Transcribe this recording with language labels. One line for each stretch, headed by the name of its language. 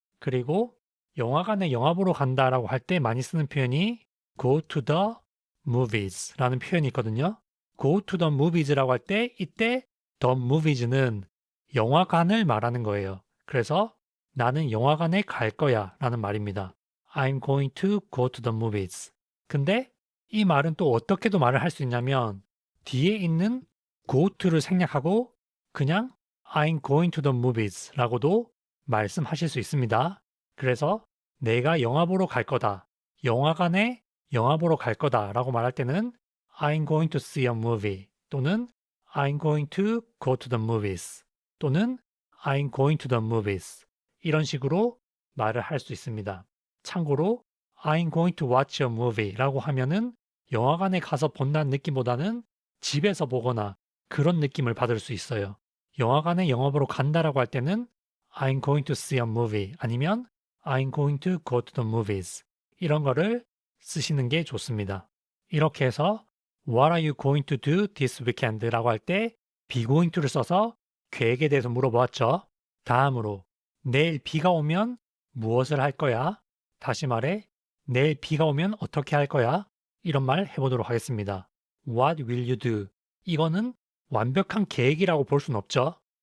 Korean: 그리고 영화관에 영화 보러 간다라고 할 때 많이 쓰는 표현이
English: go to the movies
Korean: 라는 표현이 있거든요.
English: go to the movies
Korean: 라고 할 때 이때 the movies는 영화관을 말하는 거예요. 그래서 나는 영화관에 갈 거야 라는 말입니다.
English: I'm going to go to the movies.
Korean: 근데 이 말은 또 어떻게도 말을 할 수 있냐면 뒤에 있는 go to를 생략하고 그냥
English: I'm going to the movies
Korean: 라고도 말씀하실 수 있습니다. 그래서 내가 영화 보러 갈 거다. 영화관에 영화 보러 갈 거다 라고 말할 때는
English: I'm going to see a movie
Korean: 또는
English: I'm going to go to the movies 또는 I'm going to the movies
Korean: 이런 식으로 말을 할 수 있습니다. 참고로
English: I'm going to watch a movie
Korean: 라고 하면은 영화관에 가서 본다는 느낌보다는 집에서 보거나 그런 느낌을 받을 수 있어요. 영화관에 영화 보러 간다라고 할 때는
English: I'm going to see a movie
Korean: 아니면
English: I'm going to go to the movies
Korean: 이런 거를 쓰시는 게 좋습니다. 이렇게 해서
English: What are you going to do this weekend?
Korean: 라고 할 때 be going to를 써서 계획에 대해서 물어보았죠. 다음으로 내일 비가 오면 무엇을 할 거야? 다시 말해 내일 비가 오면 어떻게 할 거야? 이런 말 해보도록 하겠습니다.
English: What will you do?
Korean: 이거는 완벽한 계획이라고 볼 수는 없죠.